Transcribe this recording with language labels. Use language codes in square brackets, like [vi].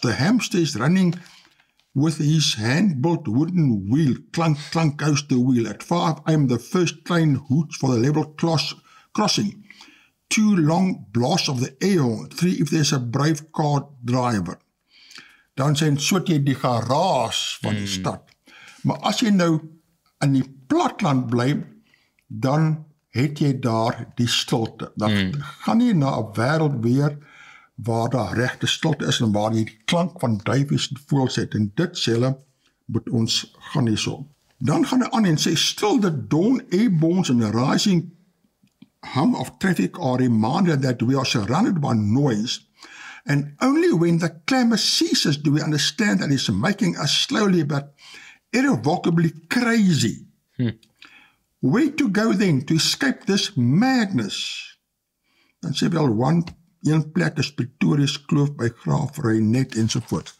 [en] The hamster is running with his hand-built wooden wheel. Clunk, clunk goes the wheel. At 5 a.m. the first train hoots for the level crossing. 2 long blasts of the air horn. 3 if there's a brave car driver. [af] Dan sê soort jy die geraas van die stad. Maar as jy nou in die platland bly, dan het jy daar die stilte. Dan gaan jy na 'n wêreld weer waar daar regte stilte is en waar jy die klank van duifies en voëls het. En dit sê hulle, moet ons gaan hierso. Dan gaan hy aan en sê, [en] still the dawn airborne and the rising hum of traffic are reminded that we are surrounded by noise, and only when the clamor ceases do we understand that it's making us slowly but irrevocably crazy. Where to go then to escape this madness? [af] Dan sê wel, een plek is Pretoria's kloof by Graafry net ensovoort.